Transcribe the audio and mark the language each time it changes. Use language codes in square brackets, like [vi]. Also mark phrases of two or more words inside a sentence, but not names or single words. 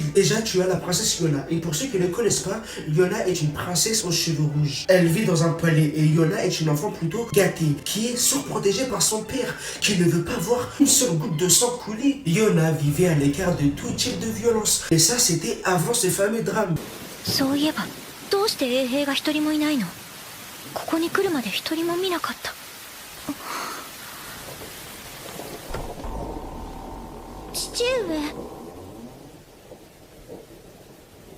[fr] Déjà, tu as la princesse Yona. Et pour ceux qui ne connaissent pas, Yona est une princesse aux cheveux rouges. Elle vit dans un palais et Yona est une enfant plutôt gâtée, qui est surprotégée par son père, qui ne veut pas voir une seule goutte de sang couler. Yona vivait à l'écart de tout type de violence. Et ça, c'était avant ce fameux drame. [ja] そういえば、どうして衛兵が一人もいないの？ここに来るまで一人も見なかった。父上。